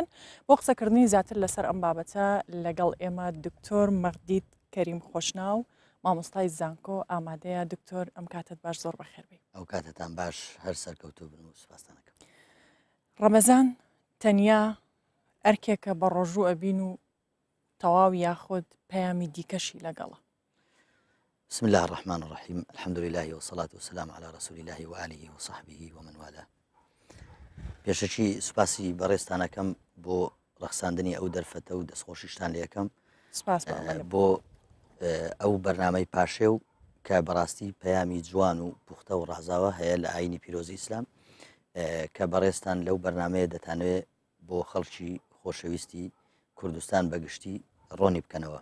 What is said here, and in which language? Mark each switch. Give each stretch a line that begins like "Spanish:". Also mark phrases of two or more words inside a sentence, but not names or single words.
Central Kurdish: بۆ قسەکردنی زیاتر لەسەر ئەم بابەتە لەگەڵ ئێمە دکتۆر مەغدید کەریم خۆشناو مامۆستای زانکۆ ئامادەیە. دکتۆر ئەم کاتت باش زۆر بەخێر بێ. ئەو کاتتان باش هەر سەرکەوتوو بن و سوپاسدانەکەم. ڕەمەزان تەنیا ئەرکێکە بە ڕۆژوو ئەبین و تەواو یاخود پەیامی دیکەشی لەگەڵە.
Arabic: بسم الله الرحمن الرحيم الحمد لله والصلاة والسلام على رسول الله وآله وصحبه ومن والاه.
Central Kurdish: پێشەکی سوپاسی بەڕێستانەکەم بۆ ڕەخساندنی ئەو دەرفەتە و دەستخۆشیشتان لە یەکەم بۆ ئەو بەرنامەی پاشێ و کە بەڕاستی پەیامی جوان و پوختە و ڕازاوە هەیە لە ئاینی پیرۆزی ئیسلام کە بەڕێستان لەو بەرنمەیە دەتانوێت بۆ خەڵکی خۆشەویستی کوردستان بەگشتی ڕۆنی بکەنەوە.